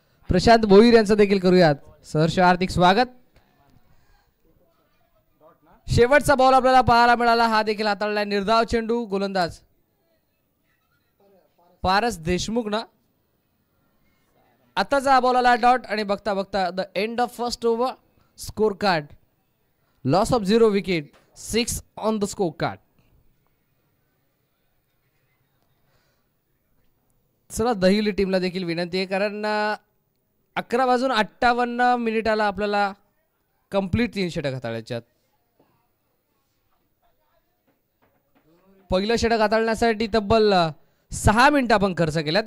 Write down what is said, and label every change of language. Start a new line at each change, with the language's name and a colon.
Marathi: प्रशांत भोईर यांचं देखील करूयात सहर्ष हार्दिक स्वागत. शेवटचा बॉल आपल्याला पाहायला मिळाला. हा देखील हाताळला निर्धाव चेंडू. गोलंदाज पारस देशमुख ना. आताचा बॉल आला डॉट आणि बघता बघता
English: The end of first over. Score card loss of 0 wicket 6 on the score card.
Marathi: चला दहिवली टीमला देखील विनंती आहे कारण 11:58 आपल्याला कंप्लीट 3 षटक हाताळायच्यात. पहिलं षटक हाताळण्यासाठी तब्बल 6 मिनिटं आपण खर्च केल्यात.